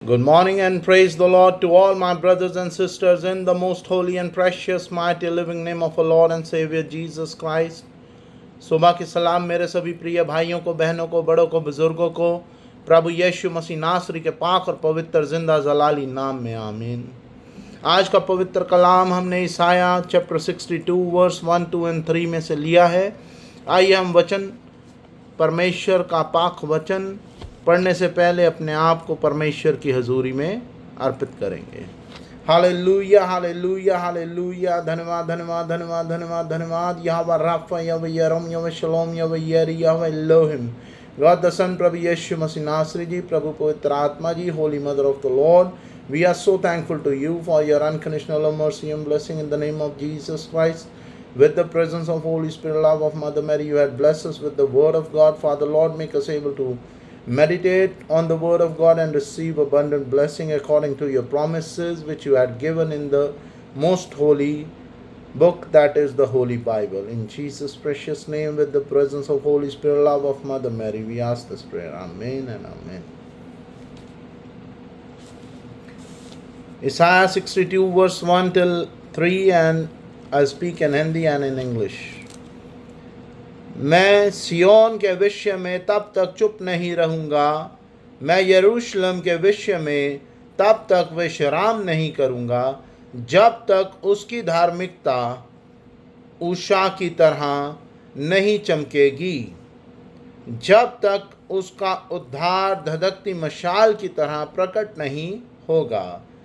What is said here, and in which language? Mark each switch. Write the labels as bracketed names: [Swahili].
[English] Good morning and praise the Lord to all my brothers and sisters in the most holy and precious, mighty, living name of our Lord and Savior Jesus Christ. [Hindi] सुबह की सलाम मेरे सभी प्रिय भाइयों को, बहनों को, बड़ों को, बुजुर्गों को प्रभु यीशु मसीह नासरी के पाक और पवित्र जिंदा जलाली नाम में आमीन। आज का पवित्र कलाम हमने ईसाया चैप्टर 62 वर्स 1, 2 और 3 में से लिया है। आइए हम वचन, परमेश्वर का पाक वचन पढ़ने से पहले अपने आप को परमेश्वर की हजूरी में अर्पित करेंगे। Hallelujah, hallelujah, hallelujah. धन्यवाद, धन्यवाद, धन्यवाद, धन्यवाद, धन्यवाद। यहोवा Rafa, Jehovah यरम, Jehovah शलोम, Jehovah यरी, Jehovah Elohim, [English] God the son, [Hindi] प्रभु यीशु मसीह नासरी जी, प्रभु पवित्र आत्मा जी, [English] Holy mother of the Lord, we are so thankful to you for your unconditional mercy and blessing in the name of Jesus Christ. With the presence of Holy Spirit, love of Mother Mary, you had blessed us with the word of God. Father, Lord, make us able to meditate on the word of God and receive abundant blessing according to your promises which you had given in the most holy book, that is the Holy Bible. In Jesus' precious name, with the presence of Holy Spirit, love of Mother Mary, we ask this prayer. Amen and amen. Isaiah 62 verse 1 till 3, and I speak in Hindi and in English. [Hindi] मैं सियोन के विषय में तब तक चुप नहीं रहूँगा, मैं यरूशलेम के विषय में तब तक विश्राम नहीं करूँगा, जब तक उसकी धार्मिकता उषा की तरह नहीं चमकेगी, जब तक उसका उद्धार धधकती मशाल की तरह प्रकट नहीं होगा।